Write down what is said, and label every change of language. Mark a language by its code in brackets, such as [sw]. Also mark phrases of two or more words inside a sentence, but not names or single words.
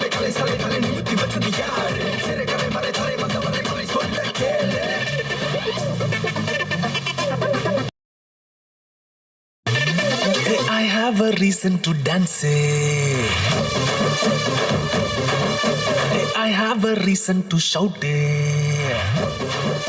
[ta] கலை சலை தலை நிமித்தி வச்சது யாரு சிறை கலை மறை தலை வந்த வரை மறை சொல்ல கேளு [en] I have a reason to dance. I have a reason to shout.